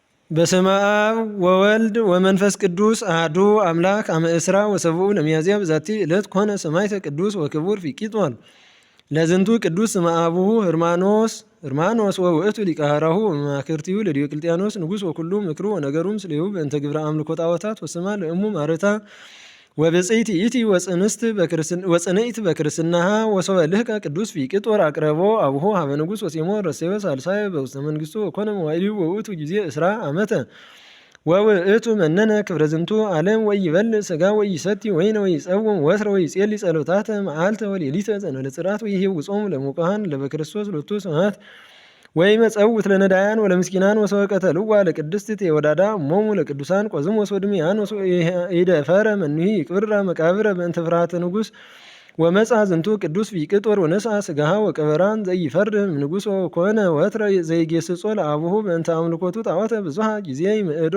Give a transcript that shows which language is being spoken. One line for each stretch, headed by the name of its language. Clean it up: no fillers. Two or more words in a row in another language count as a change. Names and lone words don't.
Geez: በስመ አብ ወወልድ ወመንፈስ ቅዱስ አሐዱ አምላክ አመ እስራ ወሰብኡ ለሚያዝያ በዛቲ ዕለት ኮነ ሰማዕተ ቅዱስ ወክቡር ፊቂጦን። ለዝንቱ ቅዱስ ስመ አቡሁ ሕርማኖስ ወውእቱ ሊቀ ኀራሁ ወመማክርቲሁ ለዲዮቅልጥያኖስ ንጉሥ ወኩሉ ምክሩ ወነገሩም ስሌሁ በእንተ ግብረ አምልኮ ጣዖታት ወስማ ለእሙ ማርታ ወብፅዕት ይእቲ ወጽንዕት በክርስትናሃ ወሶበ ልህቀ ቅዱስ ፊቅጦር አቅረቦ አቡሆ ሀበ ንጉሥ ወሴሞ ረሴወ ሳልሳየ በውስተ መንግሥቱ ወኮነ መዋዕሊሁ ወውእቱ ጊዜ እስራ ዓመተ ወውእቱ መነነ ክብረ ዝንቱ ዓለም ወይበልዕ ሥጋ ወይሰቲ ወይነ ወይጸውም ወትረ ወይጼሊ ጸሎታተ መዓልተ ወሌሊተ ዘእንበለ ጽርዓት ወይሄውጾሙ ለሙቃሃን ለበክርስቶስ ሎቱ ስብሐት ወይመጸውት ለነዳያን ወለምስኪናን ወሰወቀተልዋ ለቅድስት ቴዎዳዳ እሞሙ ለቅዱሳን ቆዝሞስ ወድምያኖስ ኢደፈረ መኑሂ ይቅብራ መቃብረ በእንተ ፍርሃተ ንጉሥ ወመጽአ ዝንቱ ቅዱስ ፊቅጦር ወነስአ ሥጋሃ ወቀበራን ዘይፈርድም ንጉሥ ወኮነ ወትረ ዘይጌስጾ ለአቡሁ በእንተ አምልኮቱ ጣዖተ ብዙሃ ጊዜ ይምዕዶ